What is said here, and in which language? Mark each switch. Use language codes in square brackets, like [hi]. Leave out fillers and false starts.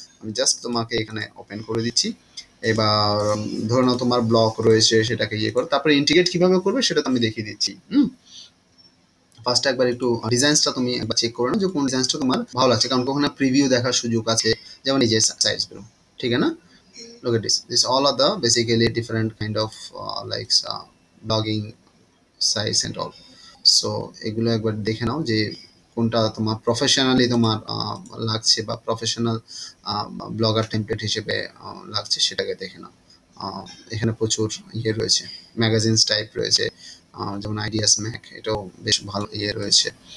[bn] আমি জাস্ট তোমাকে এখানে ওপেন করে দিচ্ছি। এবার ধরে নাও তোমার ব্লক রয়েছে, সেটাকে ইয়ে করো, তারপরে ইন্টিগ্রেট কিভাবে করবে সেটা তো আমি দেখিয়ে দিচ্ছি। ফার্স্ট একবার একটু ডিজাইনসটা তুমি একবার চেক করে নাও যে কোন ডিজাইনসটা তোমার ভালো লাগছে, কারণ কখনো প্রিভিউ দেখার সুযোগ আছে। যেমন এই যে সাইজগুলো, ঠিক আছে না? [en] look at this all are the basically different kind of like blogging size and all. [bn] So এগুলো একবার দেখে নাও যে কোনটা তোমার প্রফেশনালি তোমার লাগছে বা প্রফেশনাল ব্লগার টেমপ্লেট হিসেবে লাগছে, সেটাকে দেখে নাও। এখানে প্রচুর ইয়ে রয়েছে, ম্যাগাজিনস টাইপ রয়েছে, যেমন আইডিয়াস ম্যাক, এটাও বেশ ভালো ইয়ে রয়েছে।